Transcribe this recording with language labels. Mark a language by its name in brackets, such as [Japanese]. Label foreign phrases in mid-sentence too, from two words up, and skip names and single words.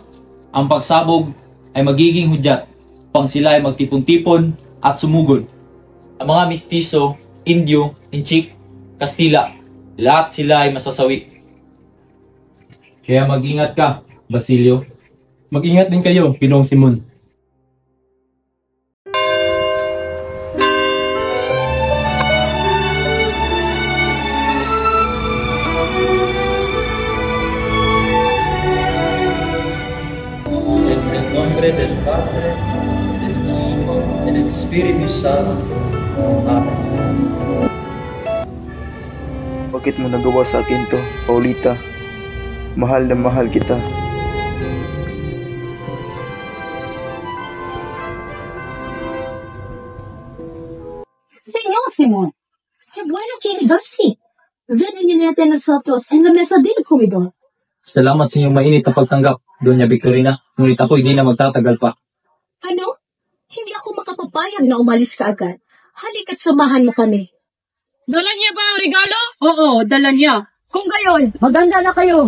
[Filipino] Ang pagsabog ay magiging hudyat upang sila ay magtipon-tipon at sumugod. Ang mga mistiso, Indio, Inchik, Kastila, lahat sila ay masasawi. Kaya mag-ingat ka, Basilio. Mag-ingat din kayo, Ginoong Simon. [Spanish] Nombre del Padre, del Hijo, y del Espíritu Santo. Amen. [Filipino] Bakit mo nagawa sa akin to, Paulita? Mahal na mahal kita. [Spanish] Señor Simón, qué bueno que llegaste. Ven y únete a nosotros en la mesa del comedor. [Filipino] Salamat sa inyong mainit na pagtanggap, Doña Victorina. Ngunit ako hindi na magtatagal pa. Ano? Hindi ako makapapayag na umalis ka agad. Halika't samahan mo kami. Dala niya ba ang regalo? Oo, dala niya. Kung gayon, maganda na kayo.